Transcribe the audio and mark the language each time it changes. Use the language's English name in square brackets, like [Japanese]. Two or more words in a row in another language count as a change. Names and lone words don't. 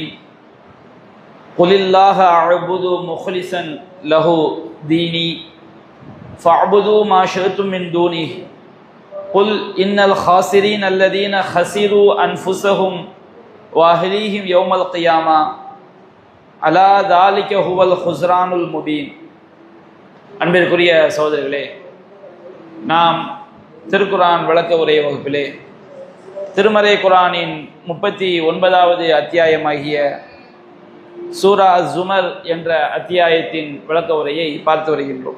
[Arabic] قل الله أعبد مخلصا له ديني فاعبدوا ما شئتم من دونه قل إن الخاسرين الذين خسروا أنفسهم وأهليهم يوم القيامة ألا ذلك هو الخسران المبين. [Tamil] அன்பிற்குரிய சகோதரர்களே, நாம் திருக்குரான் விளக்க உரை வகுப்பிலே திருமறை குரானின் 39வது அத்தியாயமாகிய சூரா ஜுமர் என்ற அத்தியாயத்தின் விளக்க உரையை பார்த்து வருகின்றோம்.